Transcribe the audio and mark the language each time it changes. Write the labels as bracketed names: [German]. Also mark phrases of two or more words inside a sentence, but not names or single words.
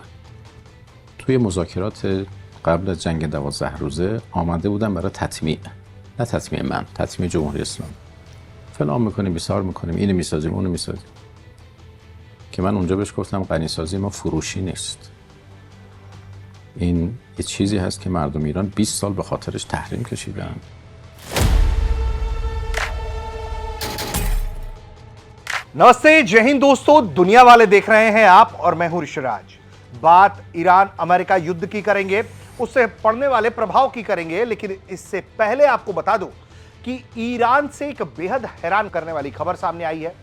[Persian] توی مذاکرات قبل از جنگ 12 روزه آمده بودن برای تطمیع، نه تطمیع من، تطمیع جمهوری اسلامی. فلان میکنیم، بیسار میکنیم، اینو میسازیم، اونو میسازیم. که من اونجا بهش گفتم غنیسازی ما فروشی نیست. این یه چیزی هست که مردم ایران 20 سال به خاطرش تحریم کشیدن. [Hindi] नमस्ते, जय हिंद दोस्तों। दुनिया वाले देख रहे हैं आप और मैं हूं ऋषिराज। बात ईरान अमेरिका युद्ध की करेंगे, उससे पड़ने वाले प्रभाव की करेंगे, लेकिन इससे पहले आपको बता दूं कि ईरान से एक बेहद हैरान करने वाली खबर सामने आई है।